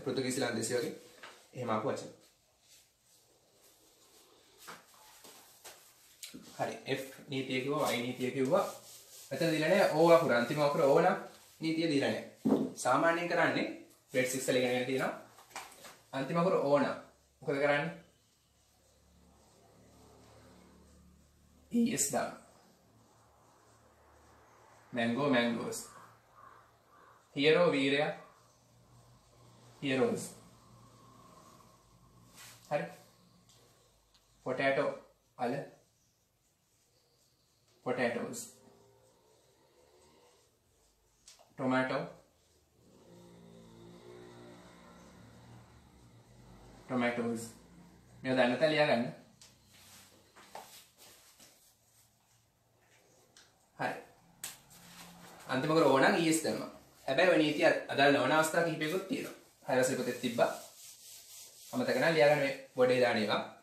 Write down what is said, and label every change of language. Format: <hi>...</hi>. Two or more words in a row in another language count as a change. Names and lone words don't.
<si>පෘතුගීසි ලන්දේසි වගේ එහෙම ආපු වචන. හරි f නීතිය කිව්වා y නීතිය කිව්වා මෙතන දීලා නැහැ o අකුර අන්තිම අකුර o නම් නීතිය දීලා නැහැ සාමාන්‍යයෙන් කරන්නේ grade 6 වල ඉගෙනගෙන තියෙනවා අන්තිම අකුර o නම් මොකද කරන්නේ es දාන</si> <en>mango mangoes hero</en> <si>වීරයා heroes හරි potato අල</si> <en>potatoes tomato tomatoes</en> <si>මේ දන්න තැන ලියා ගන්න. හරි අන්තිම කර ඕනනම් es දැම්මා. හැබැයි ඔය නීතිය අදාළ නොවන අවස්ථා කිහිපයකුත් තියෙනවා. හයවසේ පොතේ තිබ්බා. අමතක නැහැ ලියා ගන්න මේ බොඩේ දාන ඒවා.</si>